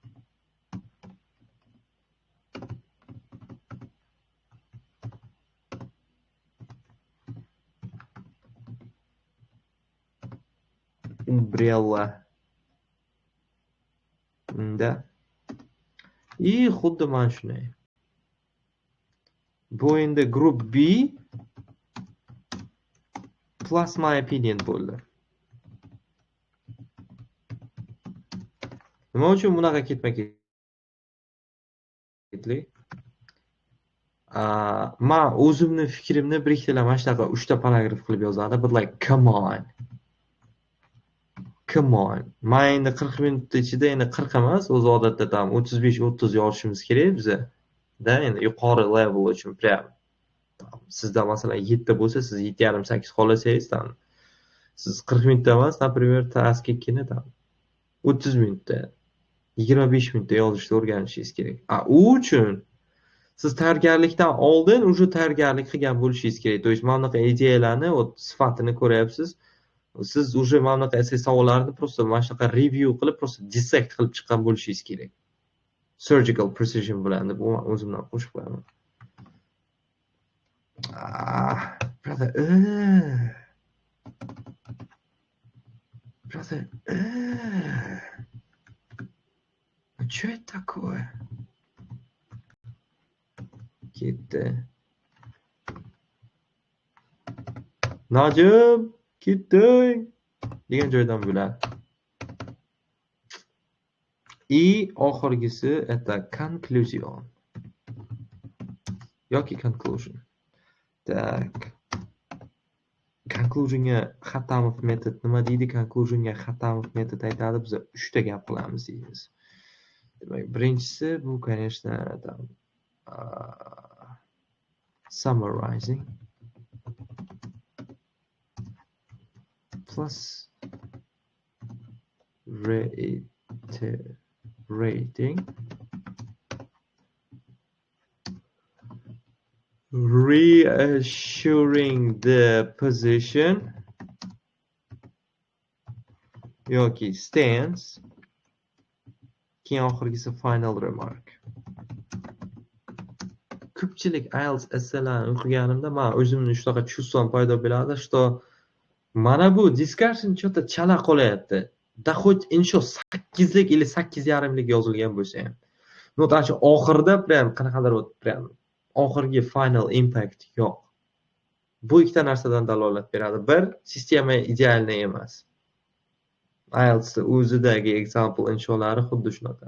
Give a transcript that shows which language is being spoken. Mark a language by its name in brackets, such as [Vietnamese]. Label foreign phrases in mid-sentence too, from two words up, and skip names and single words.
[Uzbek] Umbrella. Xuddi mana shunday. Bu endi [English] group B plus my opinion [Uzbek] bo'ldi. Nima uchun bunaqa ketma-ketlik? Men o'zimni fikrimni bir ikkita mana shunaqa 3 ta paragraf qilib yozadi. [English] But like come on. [Uzbek] Men endi 40 minut ichida endi 40 emas, o'z odatda 35-30 yozishimiz kerak biza. Da endi yuqori level uchun prям sizda masalan 7 bo'lsa, siz 7,5-8 xohlasangiz, siz 40 minutda emas, например, taskikini 30 minutda, 25 minutda yozishni o'rganishingiz kerak. U uchun siz tayyorgarlikdan oldin уже tayyorgarlik qilgan bo'lishingiz kerak. [Russian] То есть [Uzbek] mana bunaqa ideyalarni, sifatini ko'ryapsiz. Siz уже mana bunaqa essay savollarni просто mana shunaqa review qilib, просто dissect qilib chiqqan bo'lishingiz kerak. [English] Surgical precision [Uzbek] bilan deb o'zimdan qo'shib qo'yaman. Brother. [Russian] Что это такое? [Uzbek] Ketdi. Najib, ketding degan joydan bo'ladi. И oxirgisi это conclusion yoki conclusion. [Russian] Так. [Uzbek] Conclusionga Xatamov metod nima deydi? Conclusionga Xatamov metod aytadi. Biz 3 ta gap qilamiz deymiz. Demak, birinchisi bu, [Russian] конечно, там [English] summarizing plus reiterating, reassuring the position yoki stance, [Uzbek] keyin oxirgisi [English] final remark. [Uzbek] Ko'pchilik IELTS essaylarini o'qiganimda men o'zimni shunaqa чувством paydo bo'ladi, что mana bu discussion что-то chala qolyapti. Da хоть insho 8lik или 8,5lik yozilgan bo'lsa ham. No, shu oxirida prям qanaqadir prям oxirgi [English] final impact [Uzbek] yo'q. Bu ikkita narsadan dalolat beradi. Bir, sistema idealni emas. IELTS o'zidagi example insholari xuddi shunaqa.